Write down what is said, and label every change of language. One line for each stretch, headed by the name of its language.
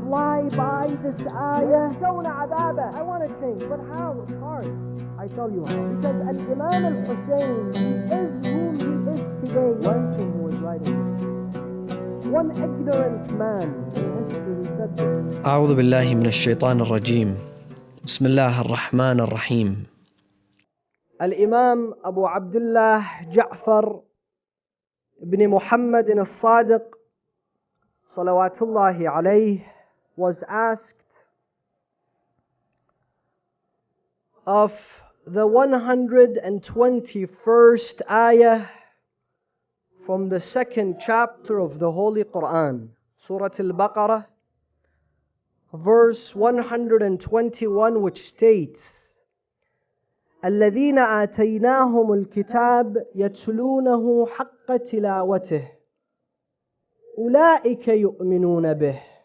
English: Fly by this ayah. I want to change, but how? It's hard. I tell you how. Because Al-Imam al-Hussein, he is whom he is today. One thing he was writing this. One ignorant man in history said this.
Arabic: أعوذ بالله من الشيطان الرجيم. بسم الله الرحمن الرحيم.
English: Al-Imam Abu Abdullah Ja'far ibn Muhammad al-Sadiq salawatullahi alayh was asked of the 121st ayah from the second chapter of the Holy Quran, Surah al-Baqarah, verse 121, which states,
Arabic: الذين آتيناهم الكتاب يتلونه حق تلاوته أولئك يؤمنون به.